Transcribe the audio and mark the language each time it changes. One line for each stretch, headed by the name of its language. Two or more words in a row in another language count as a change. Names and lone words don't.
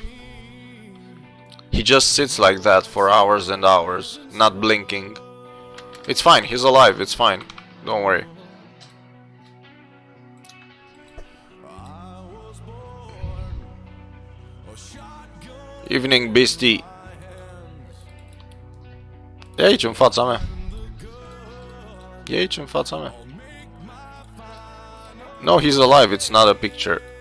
English: He just sits like that for hours and hours, not blinking. It's fine, he's alive, it's fine. Don't worry. Evening, beastie.
Romanian: E aici în fața mea. E aici în fața mea.
English: No, he's alive, it's not a picture.